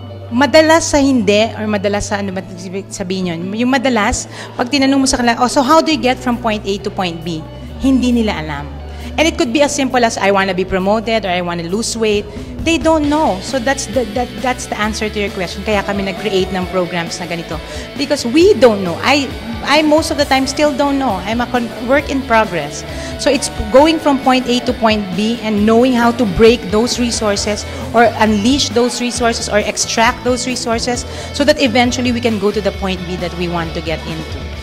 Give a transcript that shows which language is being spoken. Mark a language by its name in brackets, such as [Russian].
[Filipino] Madalas sa hindi, or madalas sa ano ba sabihin yun? Yung madalas, pag tinanong mo sa kanila, [English] oh, so how do you get from point A to point B? [Filipino] Hindi nila alam. [English] And it could be as simple as I want to be promoted or I want to lose weight. They don't know. So that's the answer to your question. [Filipino] Kaya kami nag-create ng programs na ganito. [English] Because we don't know. I most of the time still don't know. I'm a work in progress. So it's going from point A to point B and knowing how to break those resources or unleash those resources or extract those resources so that eventually we can go to the point B that we want to get into.